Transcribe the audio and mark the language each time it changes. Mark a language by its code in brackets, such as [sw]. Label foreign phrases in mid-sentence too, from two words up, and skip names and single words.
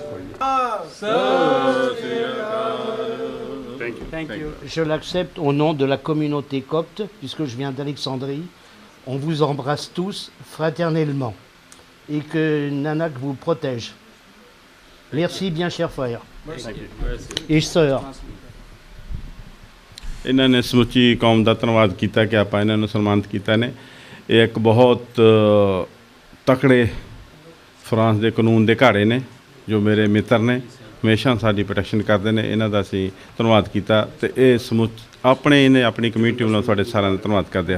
[en] thank you [fr] Je l'accepte au nom de la communauté copte, puisque je viens d'Alexandrie. On vous embrasse tous fraternellement et que Nanak vous protège. Merci bien, chers frères et sœurs. [pa] ਇਹਨਾਂ ਨੇ ਸਮੁੱਚੀ ਕੌਮ ਦਾ ਧੰਨਵਾਦ ਕੀਤਾ ਕਿ ਆਪਾਂ ਇਹਨਾਂ ਨੂੰ ਸਨਮਾਨਿਤ ਕੀਤਾ ਨੇ। ਇਹ ਇੱਕ ਬਹੁਤ ਤਕੜੇ ਫਰਾਂਸ ਦੇ ਕਾਨੂੰਨ ਦੇ ਘਾੜੇ ਨੇ ਜੋ ਮੇਰੇ ਮਿੱਤਰ ਨੇ, ਹਮੇਸ਼ਾ ਸਾਡੀ ਪ੍ਰੋਟੈਕਸ਼ਨ ਕਰਦੇ ਨੇ। ਇਹਨਾਂ ਦਾ ਅਸੀਂ ਧੰਨਵਾਦ ਕੀਤਾ ਅਤੇ ਇਹ ਆਪਣੇ ਇਹਨੇ ਆਪਣੀ ਕਮਿਊਨਿਟੀ ਵੱਲੋਂ ਤੁਹਾਡੇ ਸਾਰਿਆਂ ਦਾ ਧੰਨਵਾਦ ਕਰਦੇ ਆ।